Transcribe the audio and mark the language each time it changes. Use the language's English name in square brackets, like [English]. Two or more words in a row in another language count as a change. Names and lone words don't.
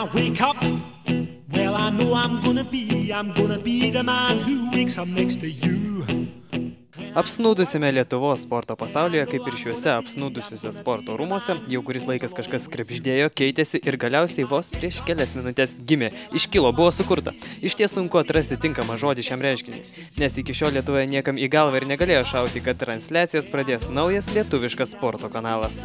[English] wake up, well I know I'm gonna be the man who wakes up next to you. [Lithuanian] Apsnūdusime Lietuvos sporto pasaulyje, kaip ir šiuose apsnūdusiuose sporto rūmuose, jau kuris laikas kažkas krepždėjo, keitėsi ir galiausiai vos prieš kelias minutės gimė, iškilo, buvo sukurta. Iš ties sunku atrasti tinkamą žodį šiam reiškiniui, nes iki šiol Lietuvoje niekam į galvą ir negalėjo šauti, kad transliacijas pradės naujas lietuviškas sporto kanalas.